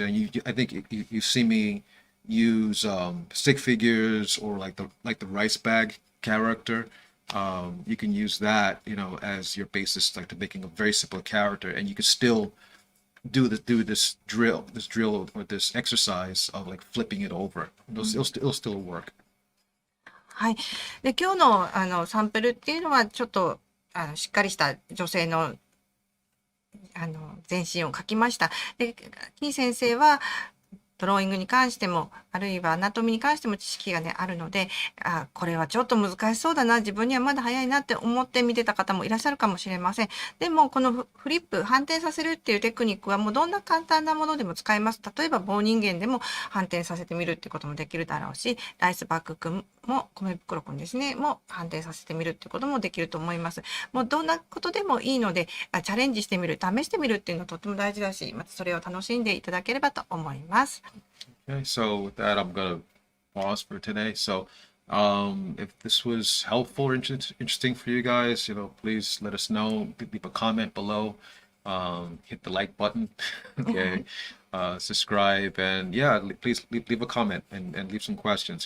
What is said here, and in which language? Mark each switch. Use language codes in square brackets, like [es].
[en] And I think you see me use stick figures or like the rice bag character, you can use that, as your basis, like to making a very simple character, and you can still do this drill or this exercise of like flipping it over. It'll still work. [ja] はい。で、今日のサンプルっていうのはちょっとしっかりした女性の全身を描きました。で、キー先生はドローイングに関しても、あるいはアナトミに関しても知識がね、あるので、これはちょっと難しそうだな、自分にはまだ早いなって思って見てた方もいらっしゃるかもしれません。でも、このフリップ、反転させるっていうテクニックはもうどんな簡単なものでも使えます。例えば、棒人間でも反転させてみるってこともできるだろうし、ライスバッグくんも、米袋くんですね、も反転させてみるってこともできると思います。もうどんなことでもいいので、チャレンジしてみる、試してみるっていうのはとっても大事だし、またそれを楽しんでいただければと思います。 [en] Okay, so with that, I'm gonna pause for today. So, if this was helpful or interesting for you guys, please let us know. Leave a comment below. Hit the like button. Okay, subscribe, and yeah, please leave a comment and leave some questions.